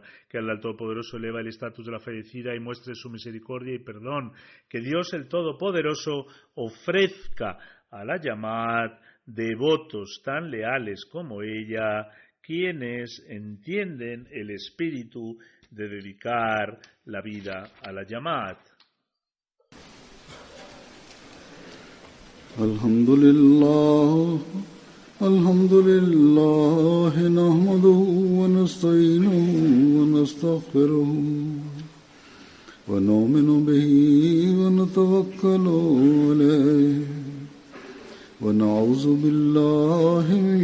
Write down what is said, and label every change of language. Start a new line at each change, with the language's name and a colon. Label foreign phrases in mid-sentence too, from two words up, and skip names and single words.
Spanish: Que Allah el Todopoderoso eleva el estatus de la fallecida y muestre su misericordia y perdón. Que Dios el Todopoderoso ofrezca a la Jamaat devotos tan leales como ella, quienes entienden el espíritu de dedicar la vida a la Jamaat.
Arabic: الحمد لله نحمده ونستعينه ونستغفره ونؤمن به ونتوكل عليه ونعوذ بالله من